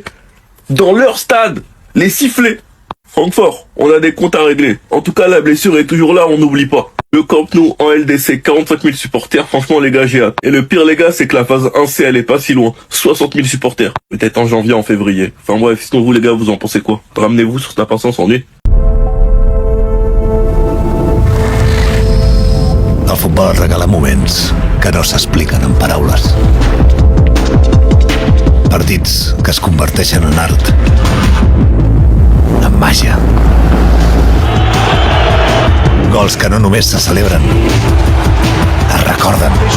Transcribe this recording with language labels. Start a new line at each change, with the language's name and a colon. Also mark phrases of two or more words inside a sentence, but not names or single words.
French: Dans leur stade, les siffler. Francfort, on a des comptes à régler. En tout cas, la blessure est toujours là, on n'oublie pas. Le Camp Nou en LDC, 45 000 supporters, franchement les gars, j'ai hâte. Et le pire les gars, c'est que la phase 1C, elle est pas si loin. 60 000 supporters. Peut-être en janvier, en février. Enfin bref, sinon vous les gars, vous en pensez quoi? Ramenez-vous sur cette patience en nuit.
Catalan: El futbol regala moments que no s'expliquen en paraules. Partits que es converteixen en art, en màgia. Gols que no només se celebren, es recorden.